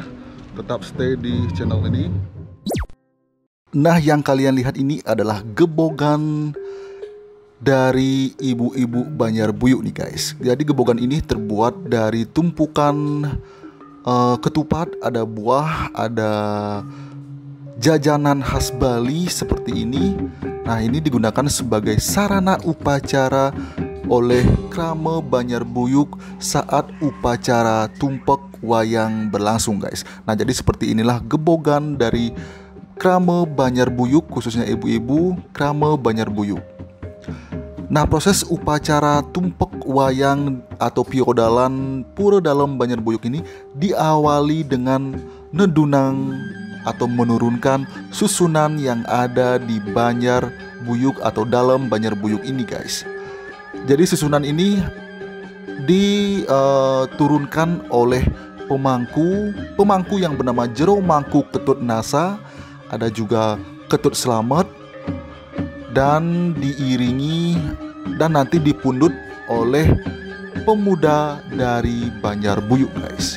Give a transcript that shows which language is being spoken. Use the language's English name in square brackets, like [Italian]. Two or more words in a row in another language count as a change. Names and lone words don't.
[Indonesian] Tetap stay di channel ini. Nah, yang kalian lihat ini adalah gebogan dari ibu-ibu Banjarbuyuk nih guys. Jadi gebogan ini terbuat dari tumpukan ketupat, ada buah, ada jajanan khas Bali seperti ini. Nah, ini digunakan sebagai sarana upacara oleh Krama Banjarbuyuk saat upacara Tumpak Wayang berlangsung guys. Nah jadi seperti inilah gebogan dari Krama Banjarbuyuk, khususnya ibu-ibu Krama Banjarbuyuk. Nah proses upacara Tumpak Wayang atau piodalan Pura Dalam Banjarbuyuk ini diawali dengan nedunang atau menurunkan susunan yang ada di Banjarbuyuk atau dalam Banjarbuyuk ini guys. Jadi susunan ini diturunkan oleh pemangku yang bernama Jero Mangku Ketut Nasa, ada juga Ketut Selamat, dan diiringi dan nanti dipundut oleh pemuda dari Banjarbuyuk guys.